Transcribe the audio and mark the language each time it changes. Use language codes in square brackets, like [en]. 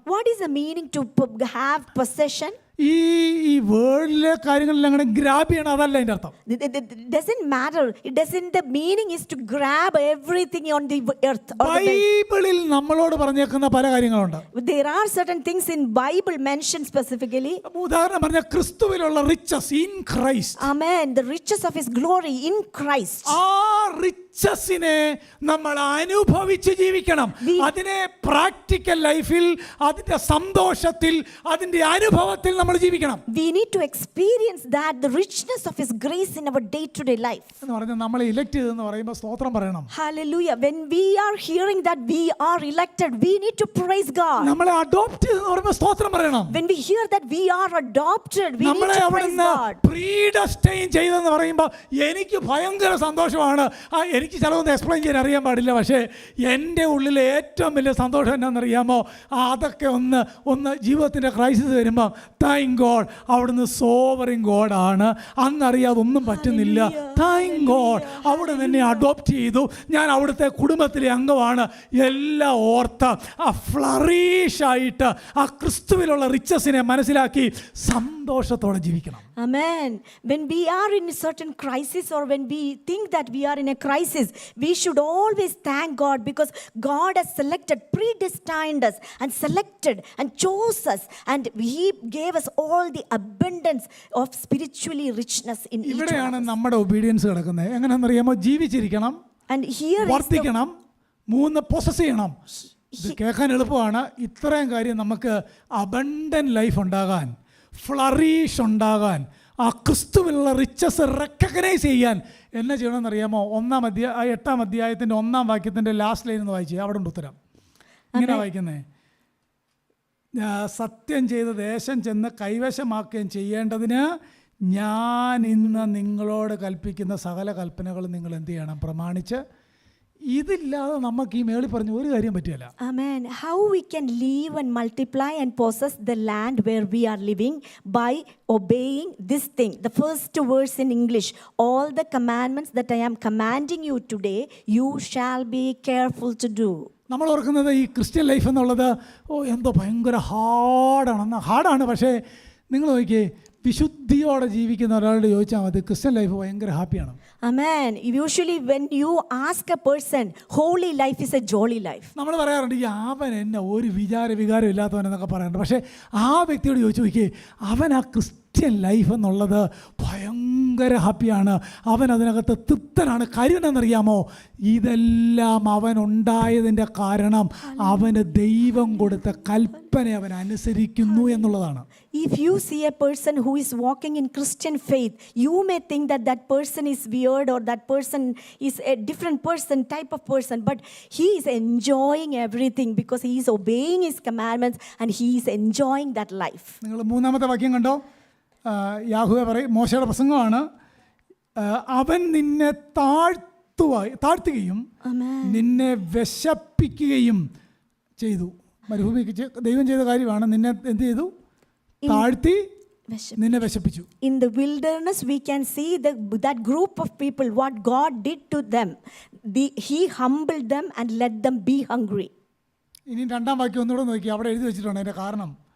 [en] What is the meaning to have possession? [ml] ഈ വേൾഡിലെ കാര്യങ്ങളെല്ലാം അങ്ങനെ ഗ്രാബ് ചെയ്യണം, അതല്ല അതിന്റെ അർത്ഥം. [en] It doesn't matter. It doesn't. The meaning is to grab everything on the earth. [ml] ബൈബിളിൽ നമ്മളോട് പറഞ്ഞേക്കുന്ന പല കാര്യങ്ങളുണ്ട്. [en] There are certain things in Bible mentioned specifically. [ml] ഉദാഹരണം പറഞ്ഞാൽ ക്രിസ്തുവിലുള്ള [en] Riches in Christ. Amen. The riches of His glory in Christ. [ml] ആ റിച്ചസിനെ നമ്മൾ അനുഭവിച്ച് ജീവിക്കണം. അതിനെ പ്രാക്ടിക്കൽ ലൈഫിൽ, അതിന്റെ സന്തോഷത്തിൽ, അതിന്റെ അനുഭവത്തിൽ നമ്മൾ ജീവിക്കണം. [en] We need to experience that, the richness of His grace in our day-to-day life. [ml] എന്ന് പറഞ്ഞാൽ നമ്മളെ ഇലക്ട് ചെയ്തെന്ന് പറയുമ്പോൾ സ്തോത്രം പറയണം. [en] Hallelujah. When we are hearing that we are elected, we need to praise God. [ml] നമ്മളെ അഡോപ്റ്റ് ചെയ്തെന്ന് പറയുമ്പോൾ സ്തോത്രം പറയണം. [en] When we hear that we are adopted, we need to praise God. [ml] പ്രീഡെസ്റ്റൈൻ ചെയ്തെന്ന് പറയുമ്പോൾ എനിക്ക് ഭയങ്കര സന്തോഷമാണ്. എനിക്ക് ചിലതൊന്നും എക്സ്പ്ലെയിൻ ചെയ്യാൻ അറിയാൻ പാടില്ല, പക്ഷേ എൻ്റെ ഉള്ളിലെ ഏറ്റവും വലിയ സന്തോഷം എന്നാണെന്നറിയാമോ? അതൊക്കെ ഒന്ന് ജീവിതത്തിൻ്റെ ക്രൈസിസ് വരുമ്പോൾ [en] thank God, [ml] അവിടുന്ന് [en] sovereign ഗോഡാണ്, [ml] അന്നറിയാതെ ഒന്നും പറ്റുന്നില്ല, താങ്ക് ഗോഡ് അവിടെ എന്നെ അഡോപ്റ്റ് ചെയ്തു, ഞാൻ അവിടുത്തെ കുടുംബത്തിലെ അംഗമാണ്, എല്ലാം ഓർത്ത് ആ ഫ്ലറീഷായിട്ട് ആ ക്രിസ്തുവിലുള്ള റിച്ചസിനെ മനസ്സിലാക്കി സന്തോഷത്തോടെ ജീവിക്കണം. [en] Amen. When we are in a certain crisis, or when we think that we are in a crisis, we should always thank God, because God has selected, predestined us and selected and chose us, and He gave us all the abundance of spiritually richness in each one [ml] ഇവിടെയാണ് [en] of us. [ml] നമ്മുടെ obedience കിടക്കുന്നത്. എങ്ങനെയാണെന്നറിയാമോ? ജീവിച്ചിരിക്കണം, [en] And here is the, [ml] വർദ്ധിക്കണം, 3 possess ചെയ്യണം. ഇത് കേൾക്കാൻ എളുപ്പമാണ്. ഇത്രയും കാര്യം നമുക്ക് അബണ്ടന്റ് ലൈഫ് ഉണ്ടാകാൻ, ഫ്ലറീഷ് ഉണ്ടാകാൻ, ആ ക്രിസ്തുവിലുള്ള റിച്ചസ് റെക്കഗ്നൈസ് ചെയ്യാൻ എന്നെ ചെയ്യണമെന്നറിയാമോ? 8-ാം അധ്യായത്തിൻ്റെ 1-ാം വാക്യത്തിൻ്റെ ലാസ്റ്റ് ലൈൻ ഒന്ന് വായിച്ചേ. അവിടെ ഉണ്ട് ഉത്തരം. ഇങ്ങനെ വായിക്കുന്നേ: സത്യം ചെയ്ത ദേശം ചെന്ന് കൈവശമാക്കുകയും ചെയ്യേണ്ടതിന് ഞാൻ ഇന്ന് നിങ്ങളോട് കൽപ്പിക്കുന്ന സകല കൽപ്പനകളും നിങ്ങൾ എന്ത് ചെയ്യണം? പ്രമാണിച്ച്. ഇതില്ലാതെ നമുക്ക് ഈ മേളിൽ പറഞ്ഞ ഒരു കാര്യം പറ്റില്ല. [en] Amen. How we can live and multiply and possess the land where we are living? By obeying this thing. The first verse in English: all the commandments that I am commanding you today, you shall be careful to do. [ml] നമ്മൾ ഓർക്കുന്നത് ഈ Christian life എന്നുള്ളത് എന്തോ ഭയങ്കര ഹാർഡാണ്. പക്ഷേ നിങ്ങൾ നോക്കിയേ, വിശുദ്ധിയോടെ ജീവിക്കുന്ന ഒരാളോട് ചോദിച്ചാൽ മതി, ക്രിസ്ത്യൻ ലൈഫ് ഭയങ്കര ഹാപ്പിയാണ്. [en] Amen. Usually when you ask a person, holy life is a jolly life. [ml] നമ്മൾ പറയാറുണ്ട്, ഈ അവൻ എന്നെ ഒരു വികാരം ഇല്ലാത്തവനെന്നൊക്കെ പറയാറുണ്ട്. പക്ഷേ ആ വ്യക്തിയോട് ചോദിച്ചു നോക്കിയേ, അവൻ ആ ക്രിസ്ത്യൻ ലൈഫ് എന്നുള്ളത് ഭയങ്കര ഹാപ്പിയാണ്, അവൻ അതിനകത്ത് തൃപ്തനാണ്. കാര്യം എന്താണെന്നറിയാമോ? ഇതെല്ലാം അവൻ ഉണ്ടായതിൻ്റെ കാരണം അവന് ദൈവം കൊടുത്ത കൽപ്പന അവൻ അനുസരിക്കുന്നു എന്നുള്ളതാണ്. [en] If you see a person who is walking in Christian faith, you may think that that person is weird, or that person is a different person, type of person, but he is enjoying everything because he is obeying his commandments and he is enjoying that life. [ml] നിങ്ങൾ 3-ാമത്തെ വാക്യം കണ്ടോ? യാഹൂവ പറയും, മോശയുടെ പ്രസംഗമാണ്, അവൻ നിന്നെ താഴ്ത്തുകയും നിന്നെ വിശപ്പിക്കുകയും ചെയ്തു. മരുഭൂമിക്ക് ദൈവം ചെയ്ത കാര്യമാണ്. നിന്നെ എന്ത് ചെയ്തു? താഴ്ത്തി, നിന്നെ വിശപ്പിച്ചു. [en] In the wilderness we can see that group of people, what God did to them. He humbled them and let them be hungry. [ml] ഇനി 2-ാം വാക്യം ഒന്നുകൂടെ നോക്കി, അവിടെ എഴുതി വെച്ചിട്ടുണ്ട് അതിൻ്റെ കാരണം.